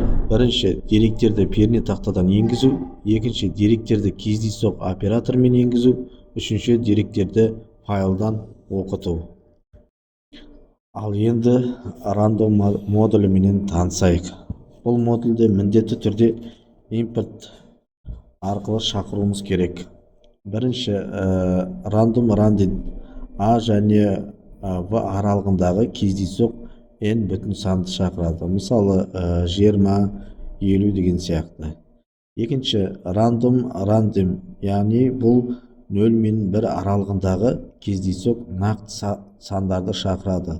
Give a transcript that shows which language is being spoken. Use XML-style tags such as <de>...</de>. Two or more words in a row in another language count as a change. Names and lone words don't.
<kk>Бірінші, деректерді пернетақтадан енгізу. Екінші, деректерді кездейсоқ оператормен енгізу. Үшінші, деректерді файлдан оқыту. Ал енді рандом модуліменен танысайық. Бұл модульде міндетті түрде импорт арқылы шақыруымыз керек. Бірінші,</kk> <en>random random</en> <kk>a және v аралығындағы кездейсоқ n бүтін санды шақырады. Мысалы 20, 50 деген сияқты. Екінші,</kk> <en>random random,</en> <kk>яғни бұл 0 мен 1 аралығындағы кездейсоқ нақты сандарды шақырады.</kk>